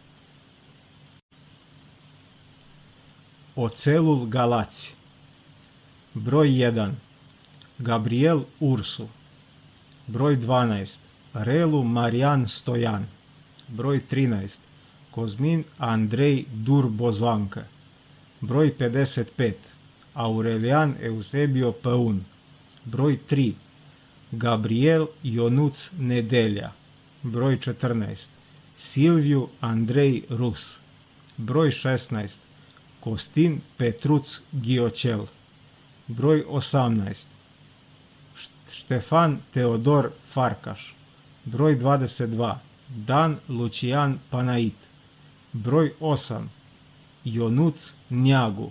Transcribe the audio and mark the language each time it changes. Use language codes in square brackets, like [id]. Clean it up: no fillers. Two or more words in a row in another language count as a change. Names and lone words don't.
[sr] Ocelul Galaci, broj 1 Gabriel Ursu, broj 12 Relu Marijan Stojan, broj 13 Kozmin Andrej Durbozvanka, broj 55 Aurelian Eusebio Păun, broj 3 Gabriel Ionuț Nedelja, broj 14 Silviu Andrei Rus, broj 16 Costin Petruț Ghiocel, broj 18 Ștefan Teodor Farcaș, broj 22 Dan Lucian Panait, broj 8 Ionuț Neagu,